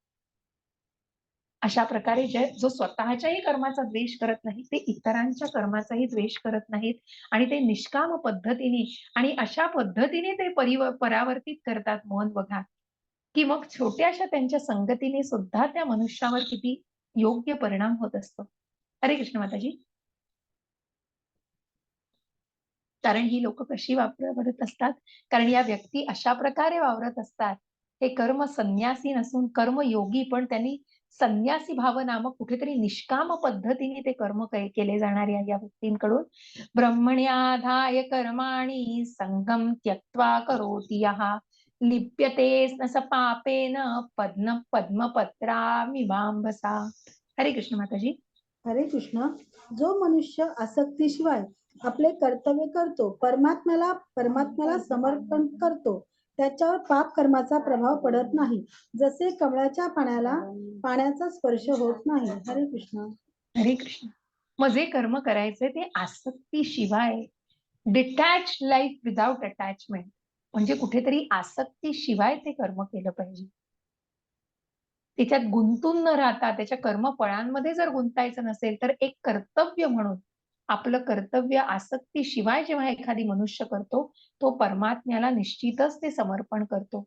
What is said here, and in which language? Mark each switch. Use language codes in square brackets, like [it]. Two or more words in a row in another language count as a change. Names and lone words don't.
[mr] अशा प्रकारे जो स्वतःच्याही कर्माचा द्वेष करत नाही, ते इतरांच्या कर्माचाही द्वेष करत नाहीत आणि ते निष्काम पद्धतीने आणि अशा पद्धतीने ते परावर्तित करतात मन बघा, की मग छोट्याशा त्यांच्या संगतीने सुद्धा त्या मनुष्यावर किती योग्य परिणाम होत असतो. हरे कृष्ण माताजी. कारण ही लोक कशी वावरत असतात? कारण या व्यक्ती अशा प्रकारे वावरत असतात. हे कर्म संन्यासी नसून कर्मयोगी, पण त्यांनी संन्यासी भाव नामक कुठेतरी निष्काम पद्धतीने ते कर्म केले जाणारे या व्यक्तींकडून [sa] ब्रह्मण्याधाय कर्माणि संगम त्यक्त्वा करोति यः लिप्यते न स पापेन पद्मपत्रामिवाम्भसा. [mr] हरे कृष्ण माताजी. हरे कृष्ण. जो मनुष्य आसक्तीशिवाय आपले कर्तव्य करतो, परमात्म्याला समर्पण करतो, त्याच्यावर पाप कर्माचा प्रभाव पडत नाही. जसे कमळाच्या पाण्याचा स्पर्श होत नाही. हरे कृष्ण. हरे कृष्ण. मग जे कर्म करायचे ते आसक्तीशिवाय, [en] detach life without attachment, [mr] म्हणजे कुठेतरी आसक्तीशिवाय ते कर्म केलं पाहिजे. त्याच्यात गुंतून न राहता त्याच्या कर्मफळांमध्ये जर गुंतायचं नसेल, तर एक कर्तव्य म्हणून आपलं कर्तव्य आसक्तीशिवाय जेव्हा एखादी मनुष्य करतो, तो परमात्म्याला निश्चितच ते समर्पण करतो.